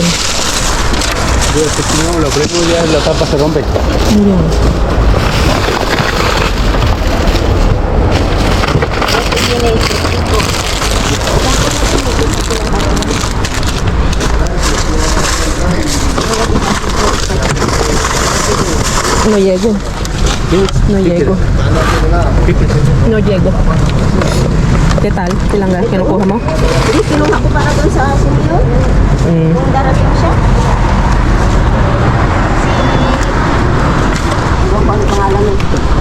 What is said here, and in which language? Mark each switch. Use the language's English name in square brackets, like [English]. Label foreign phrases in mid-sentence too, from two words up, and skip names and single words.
[Spanish] si no lo premo ya la tapa se rompe. Ayan. No llego. No llego. No llego. ¿Qué tal? [Filipino] Tilangga, kinukuha mo? Hindi, kinuha ko para doon sa sumunod. Kung darating siya. Ano pa ang pangalan nito?